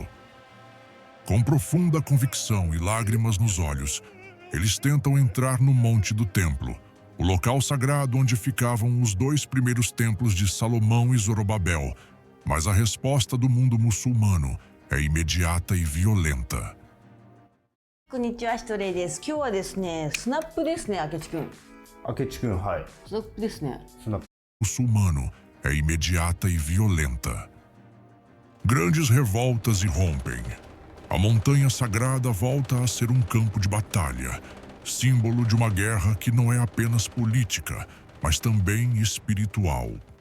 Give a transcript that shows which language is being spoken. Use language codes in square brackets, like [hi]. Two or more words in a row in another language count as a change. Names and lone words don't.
[pt] Com profunda convicção e lágrimas nos olhos, eles tentam entrar no monte do templo, o local sagrado onde ficavam os 2 primeiros templos de Salomão e Zorobabel, mas a resposta do mundo muçulmano é imediata e violenta. [ja] こんにちは、ひとれいです。今日はですね、スナップですね、明智くん。明智君、はい。スナップですね。スナップ。 [pt] Muçulmano é imediata e violenta. Grandes revoltas irrompem. A montanha sagrada volta a ser um campo de batalha, símbolo de uma guerra que não é apenas política, mas também espiritual.